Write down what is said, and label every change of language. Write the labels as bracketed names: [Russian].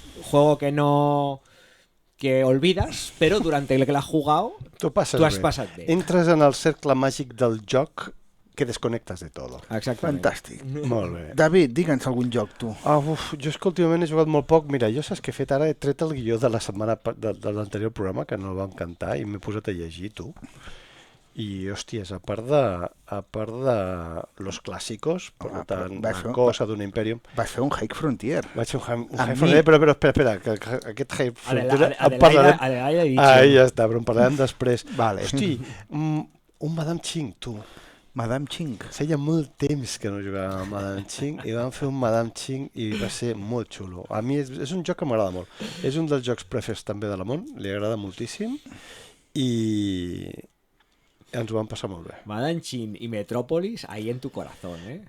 [Spanish] Juego que olvidas, pero durante el que l'has jugado, [Catalan] tu has passat bé. Entres en el cercle màgic del joc que desconnectes de tot. Exactament. Fantàstic. Molt bé. David, digue'ns algun joc, tu. Jo és que últimament he jugat molt poc. Mira, jo saps què he fet ara? He tret el guió de la setmana de l'anterior programa, que no el vam cantar, i m'he posat a llegir, tu. I, hòsties, a part de los clàssicos, per tant, una cosa d'un Imperium... Vas fer un High Frontier. Vaig fer un High Frontier, però espera, que aquest High Frontier... Ahí ja està, però en parlarem després. Hosti, un Madame Ching, tu. Madame Ching. Feia molt temps que no jugava a Madame Ching, i vam fer un Madame Ching i va ser molt xulo. A mi és un joc que m'agrada molt. És un dels jocs prefers també de la món, li agrada moltíssim, i ens ho vam passar molt bé. [Spanish] Madanxin y Metrópolis ahí en tu corazón, ¿eh?